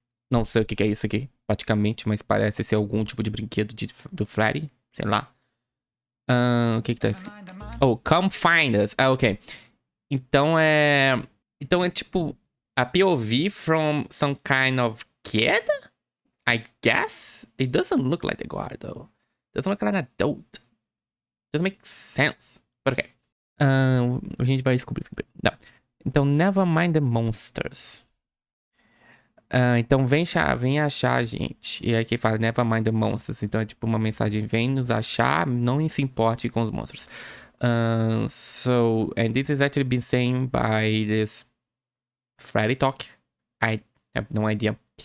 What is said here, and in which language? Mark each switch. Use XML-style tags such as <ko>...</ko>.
<pt>Não sei o que é isso aqui, praticamente, mas parece ser algum tipo de brinquedo do Freddy, sei lá. O que tá escrito?</pt> <en>Oh, come find us.</en> <pt>Ah, ok. Então é tipo...</pt> <en>a POV from some kind of kid? I guess? It doesn't look like the guard, though. Doesn't look like an adult. Doesn't make sense. But okay.</en> <pt>A gente vai descobrir. Não. Então,</pt> <en>never mind the monsters.</en> <pt>Então, vem achar a gente. E aqui fala</pt> <en>never mind the monsters.</en> <pt>Então, é tipo uma mensagem: vem nos achar, não se importe com os monstros.</pt> <en>And this is actually been saying by this Freddy Talk. I have no idea.</en>